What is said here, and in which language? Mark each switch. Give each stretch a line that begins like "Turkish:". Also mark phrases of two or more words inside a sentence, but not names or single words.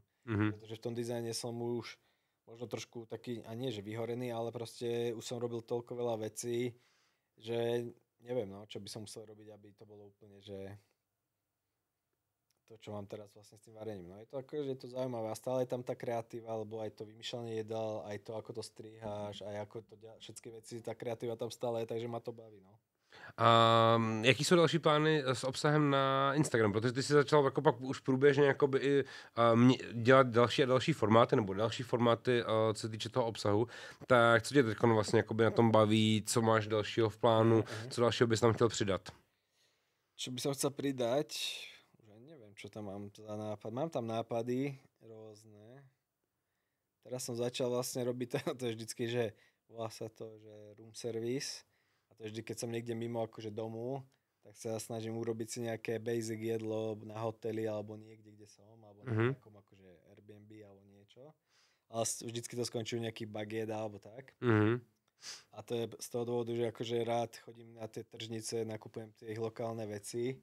Slovak: Pretože v tom dizajne som už možno trošku taký, a nie že vyhorený, ale proste už som robil toľko veľa vecí, že neviem, no, čo by som musel robiť, aby to bolo úplne, že to, čo mám teraz vlastne s tým varením. No je to akože je to zaujímavé a stále je tam tá kreatíva, alebo aj to vymýšľanie jedál, aj to, ako to striháš, aj ako to všetky veci, tá kreatíva tam stále je, takže ma to baví, no.
Czech: A jaký jsou další plány s obsahem na Instagram? Protože ty jsi začal jako pak už průběžně jakoby i dělat další a další formáty, nebo další formáty, co se týče toho obsahu. Tak co tě teď vlastně jakoby na tom baví, co máš dalšího v plánu, co dalšího bys tam chtěl přidat?
Slovak: Čo by som chcel pridať? Už neviem, čo tam mám za nápad. Mám tam nápady rôzne. Teraz som začal vlastne robiť to je vždycky, že volá sa to, že
English: room service.
Slovak: To vždy, keď som niekde mimo akože domu, tak sa snažím urobiť si nejaké basic jedlo na hoteli alebo niekde, kde som, alebo na nejakom akože Airbnb alebo niečo. Ale vždycky to skončí nejaký baget alebo tak. A to je z toho dôvodu, že akože rád chodím na tie tržnice, nakupujem tie ich lokálne veci.